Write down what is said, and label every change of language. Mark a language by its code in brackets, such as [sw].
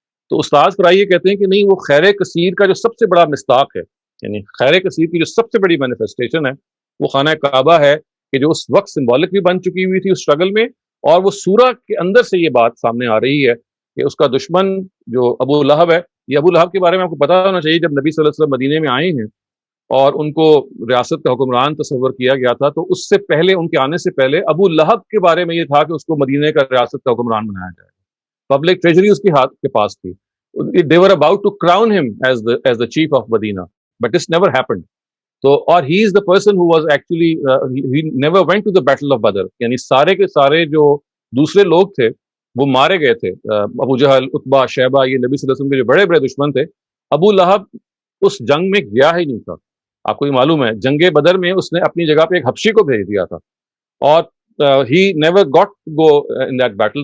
[ur] تو استاذ فرائی یہ کہتے ہیں کہ نہیں، وہ خیر کثیر کا جو سب سے بڑا مصداق ہے، یعنی خیر کثیر کی جو سب سے بڑی مینیفیسٹیشن ہے وہ خانہ کعبہ ہے کہ جو اس وقت سمبولک بھی بن چکی ہوئی تھی اس اسٹرگل میں، اور وہ سورہ کے اندر سے یہ بات سامنے آ رہی ہے کہ اس کا دشمن جو ابو لہب ہے، یہ ابو لہب کے بارے میں آپ کو پتا ہونا چاہیے، جب نبی صلی اللہ علیہ وسلم مدینے میں آئے ہیں اور ان کو ریاست کا حکمران تصور کیا گیا تھا، تو اس سے پہلے، ان کے آنے سے پہلے ابو لہب کے بارے میں یہ تھا کہ اس کو مدینے کا ریاست کا حکمران بنایا جائے. پبلک ٹریجری اس کی ہاتھ کے پاس تھی. [en] They were about to crown him as the chief of Medina, but this never happened. So, or he is the person who was actually he never went to the battle of Badr. [ur] یعنی سارے کے سارے جو دوسرے لوگ تھے وہ مارے گئے تھے. ابو جہل، عتبہ، شیبہ، یہ نبی صلی اللہ علیہ وسلم کے جو بڑے بڑے دشمن تھے. ابو لہب اس جنگ میں گیا ہی نہیں تھا. آپ کو یہ معلوم ہے جنگ بدر میں اس نے اپنی جگہ پہ ایک حبشی کو بھیج دیا تھا اور [en] He never got go in that battle.